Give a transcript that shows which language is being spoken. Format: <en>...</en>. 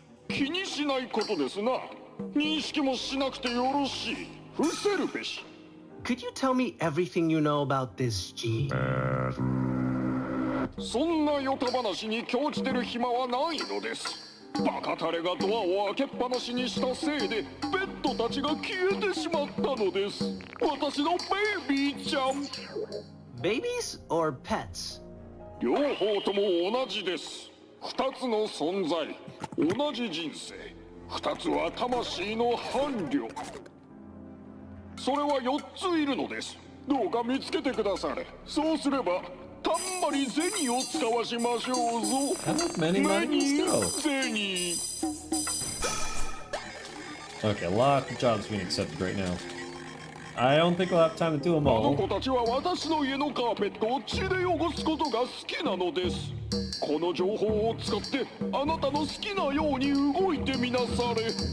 <ja>気にしないことですな。認識もしなくてよろしい。伏せるべし。</ja> <en>Could you tell me everything you know about this G?</en> <ja>そんなヨタ話に興じてる暇はないのです。バカタレがドアを開けっぱなしにしたせいでペットたちが消えてしまったのです。私のベイビーちゃん。</ja> <en>Babies or pets?</en> <ja>両方とも同じです。二つの存在、同じ人生。二つは魂の伴侶。それは4ついるのです。どうか見つけてくだされ。そうすればたんまり銭を使わしましょうぞ。</ja> <en>Many monies go.</en> <ja>銭。</ja> <en>Okay, a lot of jobs being accepted right now. I don't think we'll have time to do them</en> <ja>あの</ja> <en>all.</en> <ja>子たちは私の家のカーペットを血で汚すことが好きなのです。この情報を使ってあなたの好きなように動いてみなされ。</ja>